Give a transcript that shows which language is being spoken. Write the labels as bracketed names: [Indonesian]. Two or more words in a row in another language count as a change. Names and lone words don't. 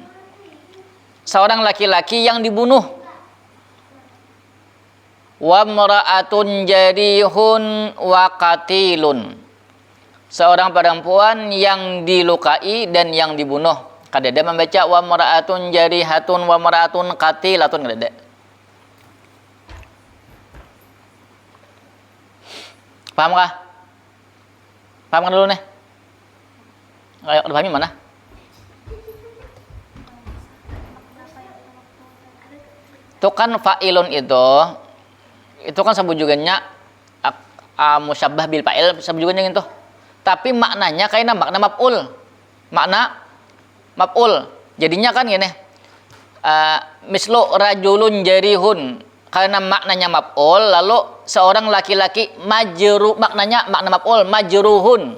[Indonesian] Seorang laki-laki yang dibunuh. [Arabic] وامرأة جريح وقتيل. [Indonesian] Seorang perempuan yang dilukai dan yang dibunuh. Kadada membaca [Arabic] وامرأة جريحة وامرأة قتيلة, [Indonesian] kadada. Paham kah? Paham kan dulu nih? Ayo, udah pahami mana? Itu kan fa'ilun itu kan sabujugannya [Arabic] مشبه بالفاعل, [Indonesian] sabujugannya gitu. Tapi maknanya kayaknya makna maf'ul. Makna maf'ul. Jadinya kan gini. [Arabic] مثل رجل جريح. [Indonesian] Karena maknanya maf'ul, lalu seorang laki-laki maknanya makna maf'ul majruhun.